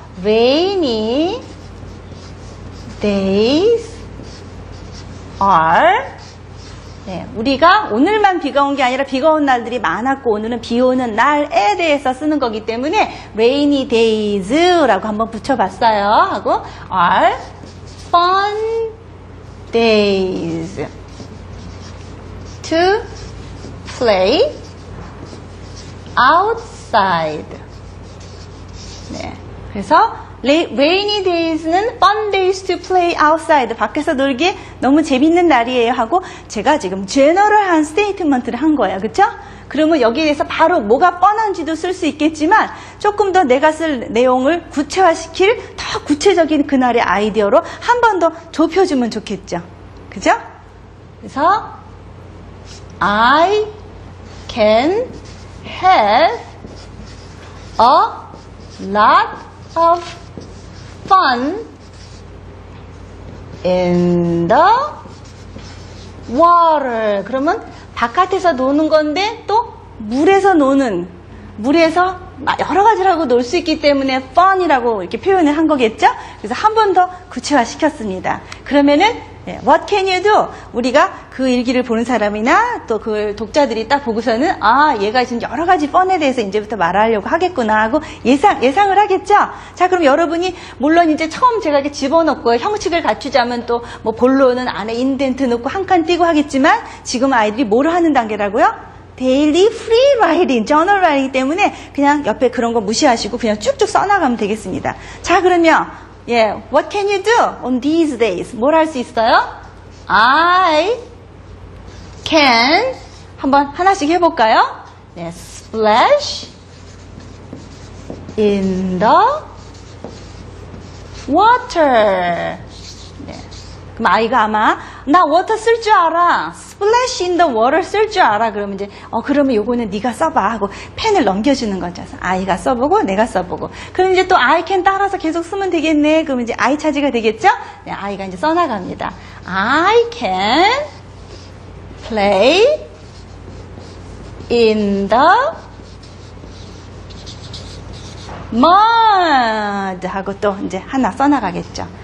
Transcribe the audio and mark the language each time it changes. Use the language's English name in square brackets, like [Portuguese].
[English] Rainy days are [Korean] 네, 우리가 오늘만 비가 온 게 아니라 비가 온 날들이 많았고 오늘은 비 오는 날에 대해서 쓰는 거기 때문에 rainy days라고 한번 붙여봤어요. 하고 [English] are fun days to play outside. [Korean] 네, 그래서 [English] rainy days는 fun days to play outside. [Korean] 밖에서 놀기 너무 재밌는 날이에요 하고 제가 지금 general한 스테이트먼트를 한 거예요. 그쵸? 그러면 여기에 대해서 바로 뭐가 뻔한지도 쓸 수 있겠지만 조금 더 내가 쓸 내용을 구체화시킬 더 구체적인 그날의 아이디어로 한 번 더 좁혀주면 좋겠죠. 그죠? [English] 그래서 I can have a lot of fun in the water. [Korean] 그러면 바깥에서 노는 건데 또 물에서 노는, 물에서 여러 가지를 하고 놀 수 있기 때문에 fun이라고 이렇게 표현을 한 거겠죠? 그래서 한 번 더 구체화 시켰습니다. 그러면은 [English] what can you do? [Korean] 우리가 그 일기를 보는 사람이나 또 그 독자들이 딱 보고서는 아, 얘가 지금 여러 가지 펀에 대해서 이제부터 말하려고 하겠구나 하고 예상을 하겠죠? 자, 그럼 여러분이 물론 이제 처음 제가 이렇게 집어넣고 형식을 갖추자면 또 뭐 본론은 안에 인덴트 넣고 한 칸 띄고 하겠지만 지금 아이들이 뭐를 하는 단계라고요? 데일리 free writing, journal writing 때문에 그냥 옆에 그런 거 무시하시고 그냥 쭉쭉 써나가면 되겠습니다. 자, 그러면 [English] what can you do on these days? [Korean] 뭘 할 수 있어요? [English] I can [Korean] 한번 하나씩 해볼까요? [English] 네, splash in the water. 네, [Korean] 그럼 아이가 아마 나 워터 쓸 줄 알아. [English] splash in the water [Korean] 쓸 줄 알아. 그러면 이제 그러면 요거는 네가 써봐 하고 펜을 넘겨주는 거죠. 그래서 아이가 써보고 내가 써보고. 그럼 이제 또 [English] I can [Korean] 따라서 계속 쓰면 되겠네. 그러면 이제 I 차지가 되겠죠? 네, 아이가 이제 써나갑니다. [English] I can play in the mud [Korean] 하고 또 이제 하나 써나가겠죠.